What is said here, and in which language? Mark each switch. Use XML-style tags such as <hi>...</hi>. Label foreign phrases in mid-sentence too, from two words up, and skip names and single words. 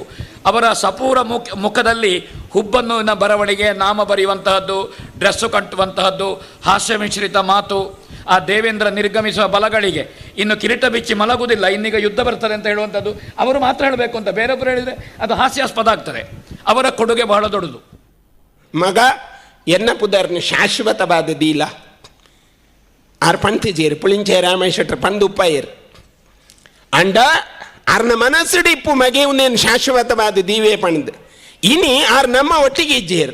<kn>ಅವರ ಸಪೂರ ಮುಖದಲ್ಲಿ ಹುಬ್ಬನ್ನು ಬರವಣಿಗೆ, ನಾಮ ಬರೆಯುವಂತಹದ್ದು, ಡ್ರೆಸ್ಸು ಕಟ್ಟುವಂತಹದ್ದು, ಹಾಸ್ಯ ಮಿಶ್ರಿತ ಮಾತು. ಆ ದೇವೇಂದ್ರ ನಿರ್ಗಮಿಸುವ ಬಲಗಳಿಗೆ ಇನ್ನು ಕಿರೀಟ ಬಿಚ್ಚಿ ಮಲಗುವುದಿಲ್ಲ, ಇನ್ನೀಗ ಯುದ್ಧ ಬರ್ತದೆ ಅಂತ ಹೇಳುವಂಥದ್ದು ಅವರು ಮಾತ್ರ ಹೇಳಬೇಕು ಅಂತ ಬೇರೊಬ್ಬರು ಹೇಳಿದರೆ ಅದು ಹಾಸ್ಯಾಸ್ಪದ ಆಗ್ತದೆ. ಅವರ ಕೊಡುಗೆ ಬಹಳ ದೊಡ್ಡದು.</kn> <tcy>ಮಗ ಎನ್ನ ಪುದರ್ನ ಶಾಶ್ವತವಾದ ದೀಲ ಆರ್ ಪಂತಿಜೇರು ಪುಳಿಂಚೆ ರಾಮೇಶ್ವರ ಪಂದುಪ್ಪಯ್ಯರ್ ಅಂಡ ಆರ್ನ ಮನಸ್ಸುಡಿಪ್ಪು ಮಗೆ ಉನ್ನೇನು ಶಾಶ್ವತವಾದ ದೀವೇ ಪಣದು ಇನಿ ಆರ್ ನಮ್ಮ ಒಟ್ಟಿಗೆ ಇಜ್ಜೇರು.</tcy>